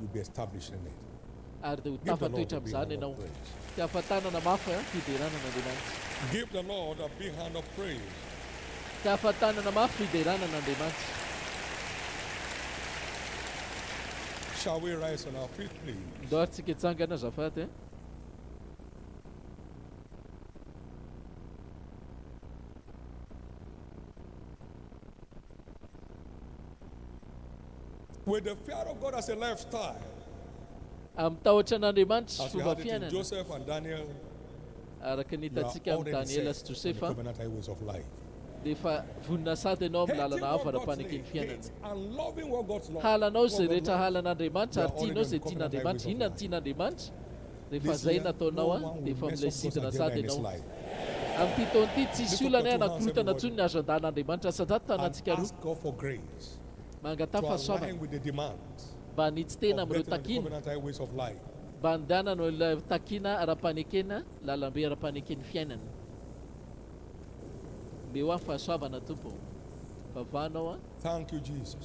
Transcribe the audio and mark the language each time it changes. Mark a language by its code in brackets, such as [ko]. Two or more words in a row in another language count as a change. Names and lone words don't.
[en] you'll be established in it. [mg] ary dia ho [en] Give the Lord [mg] tafatoetra [en] a big [mg] amin'izany [en] hand [mg] ianao [en] of praise. [mg] ty ahafantanana mafy a fideranan'andriamanitra [en] Give the Lord a big hand of praise. [mg] ty ahafantanana mafy fideranan'andriamanitra [en] Shall we rise on our feet, please? [mg] ndo aritsika hitsangana azafady e [en] With the fear of God as a lifestyle, [mg] amin'ny tahotra an'andriamanitra [en] as we [mg] fomba [en] had it in [mg] fiainana [en] Joseph and Daniel, [mg] araka [en] you are [mg] nitatsika amin'ny [en] already [mg] daniela [en] set [mg] sy [en] on the [mg] josefa [en] covenant highways of life. [mg] dia efa vonina sady ianao amin'ny [en] Hating [mg] lalana [en] what [mg] hafa [en] God [mg] ara-panaky ny [en] hates [mg] fiainana [en] and loving what God's love. [mg] halanao [en] what [mg] zay [en] God [mg] rehetra [en] loves. [mg] halan'andriamanitra ary tianao zay tian'andriamanitra inona ny tian'andriamanitra rehefa [en] This [mg] zay [en] year, [mg] nataonao a [en] no one [mg] dia [en] will [mg] efa [en] mess [mg] milay [en] up God's [mg] sidina [en] agenda [mg] sady [en] in his [mg] ianao [en] life. [mg] amin'ny titaon'ity tsy [en] Lift [mg] isy olana [en] up your two [mg] anakorotana [en] hands, [mg] tsony ny azo andan'andriamanitra sadat [en] And [mg] tanantsika roa [en] ask God for grace [mg] mangata [en] to [mg] fahasoavana [en] align with the demands [mg] mba hanitsy tena [en] of [mg] amin'ireo [en] getting on the [mg] takina [en] covenant highways of life. [mg] mba handehanana ilay takina ara-panekena lalambe ara-paneken'ny fiainana mbe ho amin'ny fahasoavana tompo vavanao a [en] Thank you, Jesus.